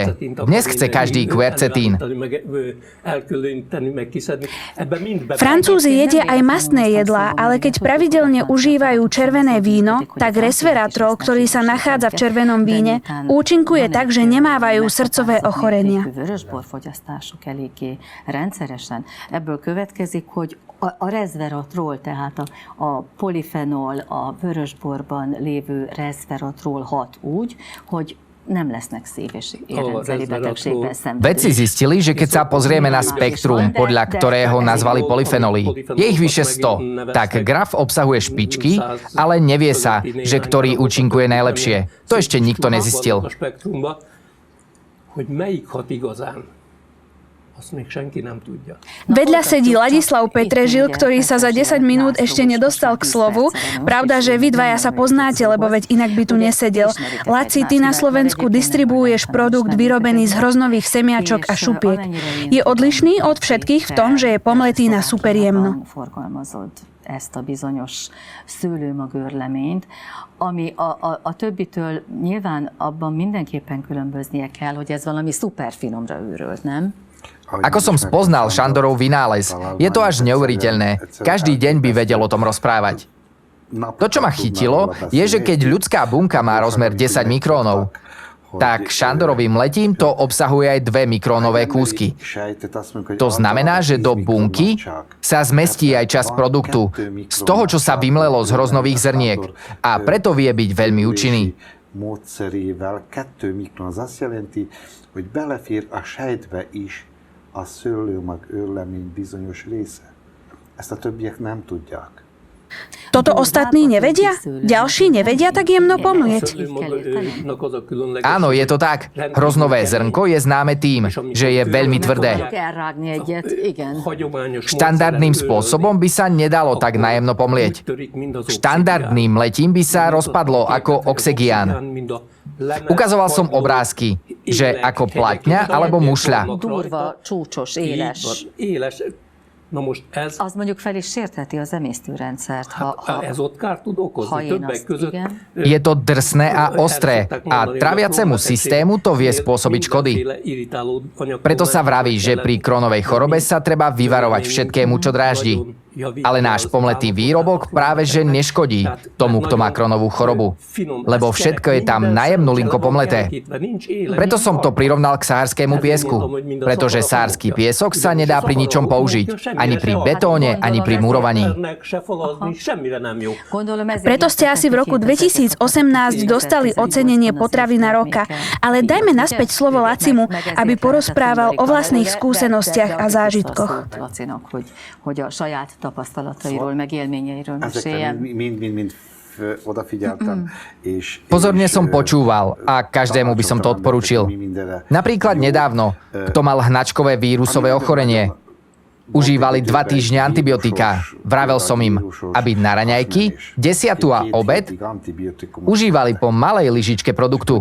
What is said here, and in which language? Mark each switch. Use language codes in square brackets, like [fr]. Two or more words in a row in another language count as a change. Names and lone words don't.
[sk] Dnes chce každý quercetín. Francúzi jedia aj mastné jedlá, ale keď pravidelne užívajú červené víno, tak resveratrol, ktorý sa nachádza v červenom víne, účinkuje tak, že nemávajú srdcové ochorenia. [hu] Ebből következik, hogy a resveratrol, tehát a polyfenol, a vörösborban lévő resveratrol hat úgy, hogy nem lesznek szív- és érrendszeri betegségben szenvedők. [sk] Vedci zistili, že keď sa pozrieme na spektrum, podľa ktorého nazvali polyfenoly, je ich vyše 100, tak graf obsahuje špičky, ale nevie sa, že ktorý účinkuje najlepšie. To ešte nikto nezistil. Vedľa sedí Ladislav Petrežil, ktorý sa za 10 minút ešte nedostal k slovu. Pravda, že vy dvaja sa poznáte, lebo veď inak by tu nesedel. Laci, ty na Slovensku distribuuješ produkt vyrobený z hroznových semiačok a šupiek. Je odlišný od všetkých v tom, že je pomletý na superjemno. [hu] Ezt a bizonyos szőlőmagőrleményt, ami a többitől nyilván abban mindenképpen különböznie kell, hogy ez valami szuperfinomra őrölt, nem? [sk] Ako som spoznal Šandorov vynález, je to až neuveriteľné. Každý deň by vedel o tom rozprávať. To, čo ma chytilo, je, že keď ľudská bunka má rozmer 10 mikrónov, tak Šandorovým letím to obsahuje aj 2 mikrónové kúsky. To znamená, že do bunky sa zmestí aj časť produktu z toho, čo sa vymlelo z hroznových zrniek, a preto vie byť veľmi účinný. [hu] Módszerével 2 mikron, az azt jelenti, hogy belefér a sejtbe is a szőlőmag őrlemény bizonyos része. Ezt a többiek nem tudják. [sk] Toto ostatní nevedia? Ďalší nevedia tak jemno pomlieť? Áno, je to tak. Hroznové zrnko je známe tým, že je veľmi tvrdé. Štandardným spôsobom by sa nedalo tak najemno pomlieť. Štandardným letím by sa rozpadlo ako oxegián. Ukazoval som obrázky, že ako platňa alebo mušľa. [hu] Durva, csúcsos, éles. Na most ez... Az mondjuk fel is sértheti az emésztőrendszert, ez ott kárt tud okozni, többek között... [sk] Je to drsné a ostré a traviacemu systému to vie spôsobiť škody. Preto sa vraví, že pri Crohnovej chorobe sa treba vyvarovať všetkému, čo dráždi. Ale náš pomletý výrobok práve že neškodí tomu, kto má Crohnovú chorobu. Lebo všetko je tam na jemnú linko pomleté. Preto som to prirovnal k sárskému piesku. Pretože sársky piesok sa nedá pri ničom použiť. Ani pri betóne, ani pri murovaní. Preto ste asi v roku 2018 dostali ocenenie Potravina roka. Ale dajme naspäť slovo Lacimu, aby porozprával o vlastných skúsenostiach a zážitkoch. [hu] Tapasztalatairól, meg élményeiről meséljen. Mind odafigyeltem. [sk] Pozorne som počúval a každému by som to odporúčil. Napríklad nedávno, kto mal hnačkové vírusové ochorenie. Užívali 2 týždne antibiotika. Vravel som im, aby na raňajky, desiatu a obed užívali po malej lyžičke produktu.